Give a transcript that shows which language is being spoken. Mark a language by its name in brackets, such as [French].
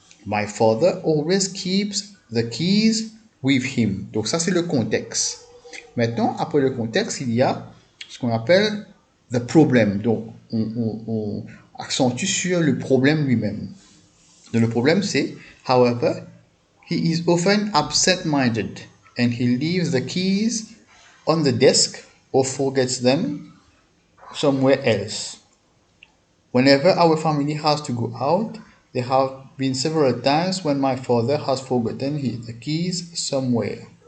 [English] My father always keeps the keys with him. [French] Donc ça, c'est le contexte. Maintenant, après le contexte, il y a ce qu'on appelle the problem. Donc, on accentue sur le problème lui-même. Donc, le problème, c'est, [English] however, he is often absent-minded and he leaves the keys on the desk or forgets them somewhere else. Whenever our family has to go out, there have been several times when my father has forgotten the keys somewhere.